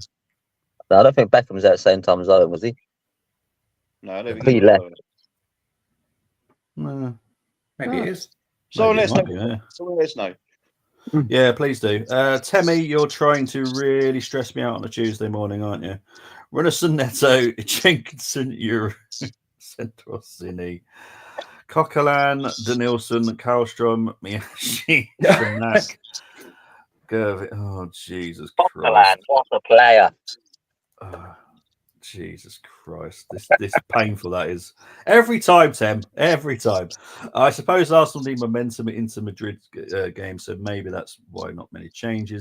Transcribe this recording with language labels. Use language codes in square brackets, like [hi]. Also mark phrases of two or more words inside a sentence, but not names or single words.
[en] No, I don't think Beckham was at the same time as Owen, was he? No, I don't think he left. No. Maybe it is. So let us know. Let us know. Yeah, please do. Temi, you're trying to really stress me out on a Tuesday morning, aren't you? Runnison, Neto, Jenkinson, Centrosini, Coquelin, Danielson, Karlstrom, Miyashi, Shanak. Oh, Jesus Christ. What a player. Jesus Christ. This painful that is. Every time, Tem. Every time. I suppose Arsenal need momentum into Madrid game, so maybe that's why not many changes.